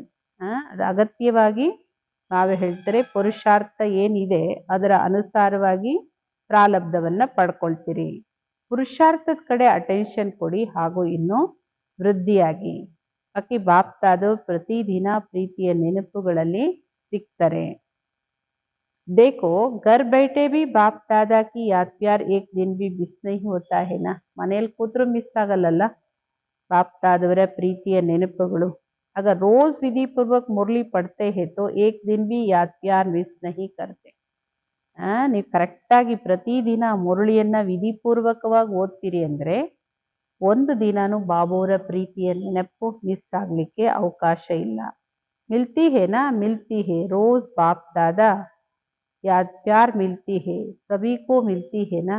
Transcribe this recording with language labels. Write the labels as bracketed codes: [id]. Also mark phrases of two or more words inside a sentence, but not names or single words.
[kn] ಅದು ಅಗತ್ಯವಾಗಿ ನಾವೇ ಹೇಳ್ತಾರೆ ಪುರುಷಾರ್ಥ ಏನಿದೆ ಅದರ ಅನುಸಾರವಾಗಿ ಪ್ರಾರಬ್ಧವನ್ನ ಪಡ್ಕೊಳ್ತೀರಿ. ಪುರುಷಾರ್ಥದ ಕಡೆ ಅಟೆನ್ಷನ್ ಕೊಡಿ, ಹಾಗೂ ಇನ್ನೂ ವೃದ್ಧಿಯಾಗಿ. ಬಾಕಿ ಬಾಪ್ ದಾದೋ ಪ್ರತಿದಿನ ಪ್ರೀತಿಯ ನೆನಪುಗಳಲ್ಲಿ ಸಿಗ್ತಾರೆ. [hi] देखो घर बैठे भी बाप दादा की याद प्यार एक दिन भी मिस नहीं होता है ना. [kn] ಮನೆಯಲ್ಲಿ ಕೂತ್ರು ಮಿಸ್ ಆಗಲ್ಲಲ್ಲ बाप दादವರ ಪ್ರೀತಿಯ ನೆನಪುಗಳು. [hi] अगर रोज विधि पूर्वक मुरली पढ़ते हैं तो एक दिन भी याद प्यार मिस नहीं करते. [kn] ನೀವು ಕರೆಕ್ಟಾಗಿ ಪ್ರತಿದಿನ ಮುರಳಿಯನ್ನ ವಿಧಿಪೂರ್ವಕವಾಗಿ ಓದ್ತೀರಿ ಅಂದ್ರೆ ಒಂದು ದಿನಾನು ಬಾಬುವರ ಪ್ರೀತಿಯ ನೆನಪು ಮಿಸ್ ಆಗ್ಲಿಕ್ಕೆ ಅವಕಾಶ ಇಲ್ಲ. [hi] मिलती है ना मिलती है रोज़ बाप दादा याद प्यार मिलती है सभी को मिलती है ना.